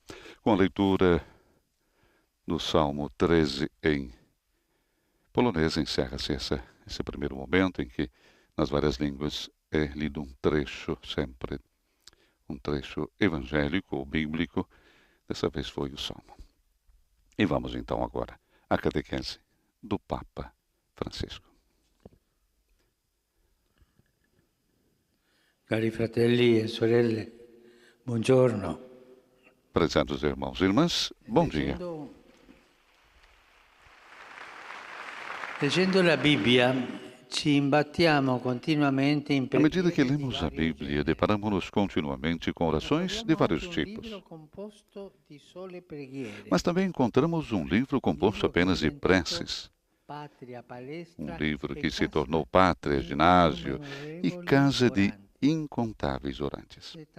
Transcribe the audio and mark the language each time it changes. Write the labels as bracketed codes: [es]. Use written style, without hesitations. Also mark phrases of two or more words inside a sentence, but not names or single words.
[pt] Com a leitura do Salmo 13 em polonês, encerra-se esse primeiro momento em que, nas várias línguas, é lido um trecho, sempre um trecho evangélico ou bíblico. Dessa vez foi o Salmo. E vamos então agora à catequese do Papa Francisco. [it] Cari fratelli e sorelle, buongiorno. [pt] Prezados irmãos e irmãs, bom dia. [it] Leggendo la Bibbia, ci imbattiamo continuamente in [pt] À medida que lemos a Bíblia, deparamos-nos continuamente com orações de vários tipos. Mas também encontramos um livro composto apenas de preces. Um livro que se tornou pátria, ginásio e casa de incontáveis orantes.